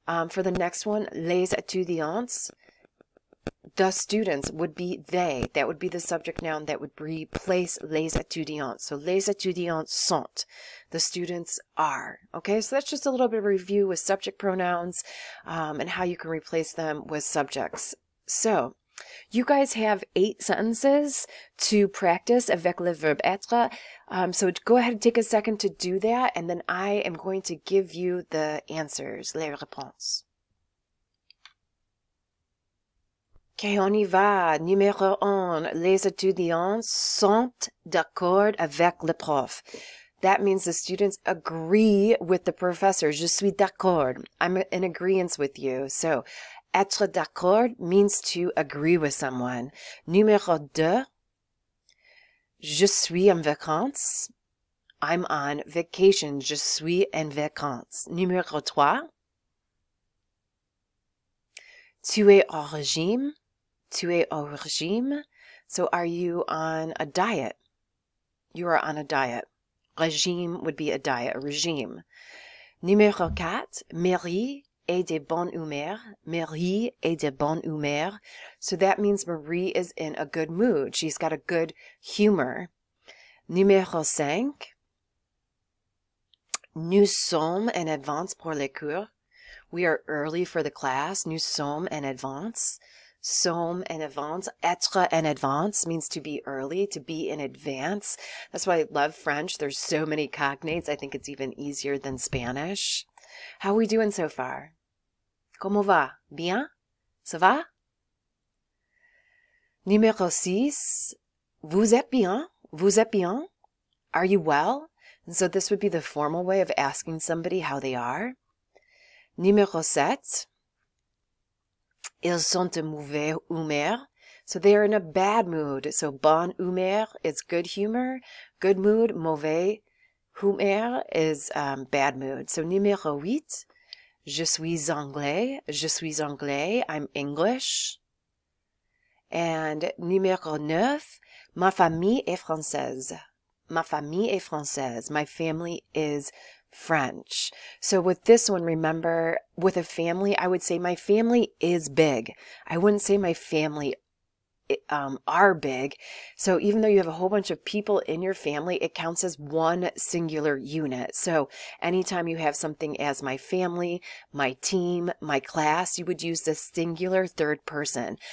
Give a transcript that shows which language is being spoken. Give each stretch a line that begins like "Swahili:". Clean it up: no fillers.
English: For the next one,
French: les étudiants,
English: the students would be they. That would be the subject noun that would replace
French: les étudiants.
English: So
French: les étudiants sont.
English: The students are. Okay, so that's just a little bit of a review with subject pronouns and how you can replace them with subjects. So you guys have 8 sentences to practice
French: avec le verbe être.
English: So go ahead and take a second to do that, and then I am going to give you the answers,
French: les réponses. Okay, on y va. Numéro 1. Les étudiants sont d'accord avec le prof.
English: That means the students agree with the professor.
French: Je suis d'accord.
English: I'm in agreement with you. So,
French: être d'accord
English: means to agree with someone.
French: Numéro 2. Je suis en vacances.
English: I'm on vacation.
French: Je suis en vacances. Numéro 3. Tu es au régime. Tu es au régime.
English: So are you on a diet? You are on a diet. Régime would be a diet, a regime.
French: Numéro 4. Marie est de bonne humeur. Marie est de bonne humeur.
English: So that means Marie is in a good mood. She's got a good humor.
French: Numéro 5. Nous sommes en avance pour les cours.
English: We are early for the class.
French: Nous sommes en avance. Sommes en avance. Être en avance
English: means to be early, to be in advance. That's why I love French. There's so many cognates. I think it's even easier than Spanish. How are we doing so far?
French: Comment va? Bien? Ça va? Numéro 6. Vous êtes bien? Vous êtes bien?
English: Are you well? And so this would be the formal way of asking somebody how they are.
French: Numéro 7. Ils sont de mauvaise humeur.
English: So they are in a bad mood. So bonne humeur is good humor. Good mood. Mauvais humeur is bad mood.
French: So numéro 8. Je suis anglais. Je suis anglais.
English: I'm English.
French: And numéro 9. Ma famille est française. Ma famille est française.
English: My family is French. So with this one, remember, with a family, I would say my family is big. I wouldn't say my family are big. So even though you have a whole bunch of people in your family, it counts as one singular unit. So anytime you have something as my family, my team, my class, you would use the singular third person.